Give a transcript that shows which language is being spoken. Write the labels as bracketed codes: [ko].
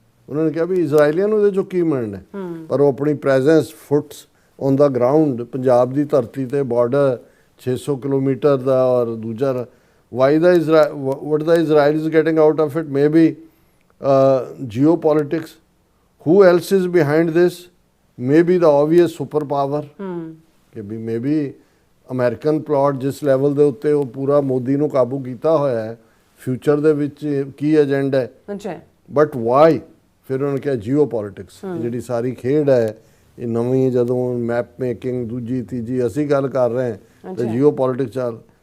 [pa] ਉਹਨਾਂ ਨੇ ਕਿਹਾ ਵੀ ਇਜ਼ਰਾਈਲੀਆਂ ਨੂੰ ਇਹਦੇ 'ਚੋਂ ਕੀ ਮਿਲਣਾ, ਪਰ ਉਹ ਆਪਣੀ presence [en] puts on the ground [pa] Punjab ਦੀ ਧਰਤੀ 'ਤੇ ਬਾਰਡਰ 600 ਕਿਲੋਮੀਟਰ ਦਾ, ਔਰ ਦੂਜਾ Y ਦਾ what ਦਾ [en] Israel is getting out of it, maybe geopolitics. Who else is behind this? Maybe the obvious superpower. [pa] ਕਿ ਵੀ ਮੇਬੀ ਅਮਰੀਕਨ ਪਲਾਟ ਜਿਸ level ਦੇ ਉੱਤੇ ਉਹ ਪੂਰਾ ਮੋਦੀ ਨੂੰ ਕਾਬੂ ਕੀਤਾ ਹੋਇਆ ਹੈ, ਫਿਊਚਰ ਦੇ ਵਿੱਚ ਕੀ ਏਜੰਡਾ ਹੈ, ਅੱਛਾ [en] But why? [pa] ਫਿਰ ਉਹਨਾਂ ਨੇ ਕਿਹਾ ਜੀਓ ਪੋਲਿਟਿਕਸ, ਜਿਹੜੀ ਸਾਰੀ ਖੇਡ ਹੈ ਇਹ ਨਵੀਂ, ਜਦੋਂ ਮੈਪ ਮੇਕਿੰਗ ਦੂਜੀ ਤੀਜੀ ਅਸੀਂ ਗੱਲ ਕਰ ਰਹੇ ਹਾਂ ਤੇ ਜੀਓ ਪੋਲਿਟਿਕਸ ਚੱਲ।